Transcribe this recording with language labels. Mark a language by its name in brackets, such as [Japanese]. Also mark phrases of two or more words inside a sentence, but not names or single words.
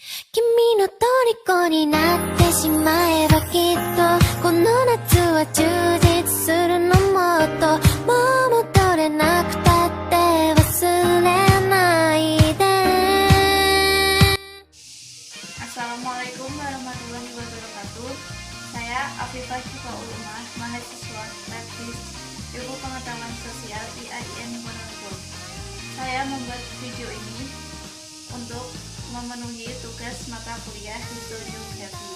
[Japanese] 君の虜になってしまえばきっとこの夏は充実するのもっともう戻れなくたって忘れないで [Arabic] السلام عليكم ورحمة الله وبركاته. [Indonesian] Saya Afifah Syifa Ulumah, mahasiswa Teknik Ilmu Pengetahuan Sosial IAIN Ponorogo. Saya membuat video ini untuk memenuhi tugas mata kuliah historiografi.